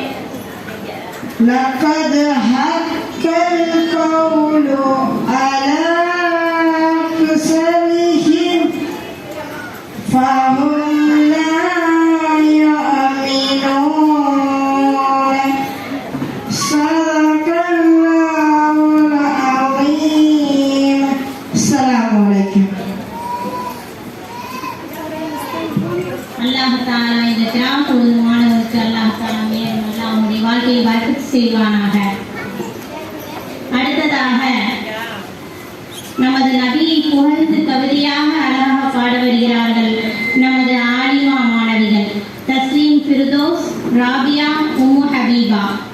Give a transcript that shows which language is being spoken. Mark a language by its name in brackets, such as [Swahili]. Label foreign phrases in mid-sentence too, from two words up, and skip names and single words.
[Arabic] لقد حق القول على أكثرهم فهم لا يؤمنون. صدق الله العظيم. السلام عليكم. الله تعالى [Tamil] இந்த கிராமத்து மாணவருக்கு [Arabic] الله تعالى [Tamil] மேலும் அவனுடைய வாழ்க்கையை பரக்கத் செய்வானாக. அடுத்ததாக நமது நபியை புகழ்ந்து கவிதையாக அழகாக பாட வருகிறார்கள் நமது ஆலிமா மாணவிகள் தஸ்லீம் ஃபிர்தோஸ், ராபியா, உம்மு ஹபீபா.